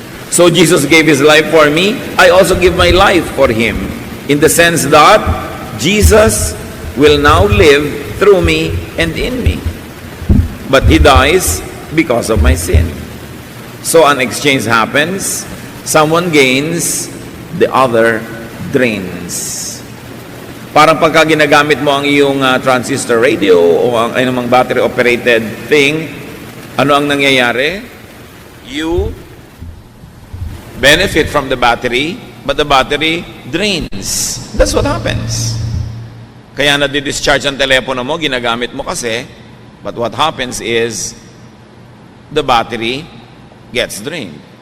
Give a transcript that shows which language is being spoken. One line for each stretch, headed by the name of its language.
English: So Jesus gave his life for me, I also give my life for him, in the sense that Jesus will now live through me and in me. But he dies because of my sin. So an exchange happens, someone gains, the other drains.
Filipino: Parang pagka ginagamit mo ang iyong transistor radio o ang anumang
English: battery-operated thing,
Filipino: ano ang nangyayari?
English: You benefit from the battery, but the battery drains. That's what happens.
Filipino: Kaya nadi-discharge ang telepono mo, ginagamit mo kasi,
English: but what happens is, the battery gets drained.